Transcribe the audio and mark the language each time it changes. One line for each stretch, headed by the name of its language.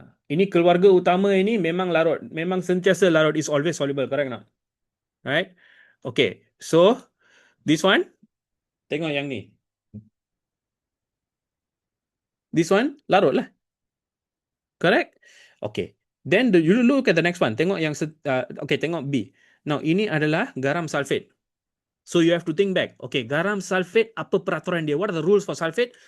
Malay: Ini keluarga utama ini memang larut, memang sentiasa larut,
English: is always soluble,
Malay: correct tak? Right?
English: Okay, so this one,
Malay: tengok yang ni.
English: This one,
Malay: larut lah.
English: Correct? Okay. Then you look at the next one.
Malay: Tengok yang, okay, tengok B. Now, ini adalah garam sulfate.
English: So, you have to think back. Okay,
Malay: garam sulfate, apa peraturan dia?
English: What are the rules for sulfate?